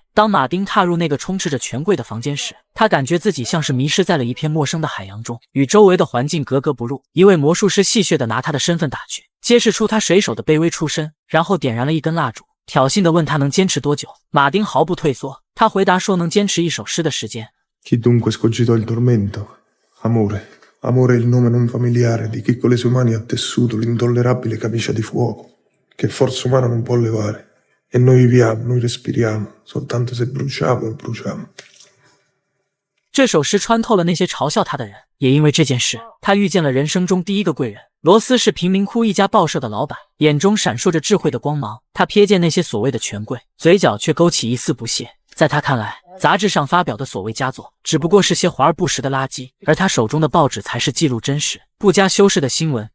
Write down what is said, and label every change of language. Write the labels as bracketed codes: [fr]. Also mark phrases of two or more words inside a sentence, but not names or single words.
[zh] 当马丁踏入那个充斥着权贵的房间时，他感觉自己像是迷失在了一片陌生的海洋中，与周围的环境格格不入。一位魔术师戏谑地拿他的身份打趣，揭示出他水手的卑微出身，然后点燃了一根蜡烛，挑衅地问他能坚持多久。马丁毫不退缩，他回答说能坚持一首诗的时间。 [it] Chi dunque scogitò il tormento? Amore. Amore è il nome non familiare di chi con le sue mani ha tessuto l'intollerabile camicia di fuoco che forza umana non può levare. E noi viviamo, noi respiriamo, soltanto se bruciamo e bruciamo. [zh] 这首诗穿透了那些嘲笑他的人，也因为这件事，他遇见了人生中第一个贵人。罗斯是贫民窟一家报社的老板，眼中闪烁着智慧的光芒。他瞥见那些所谓的权贵，嘴角却勾起一丝不屑。在他看来，杂志上发表的所谓佳作，只不过是些华而不实的垃圾，而他手中的报纸才是记录真实、不加修饰的新闻。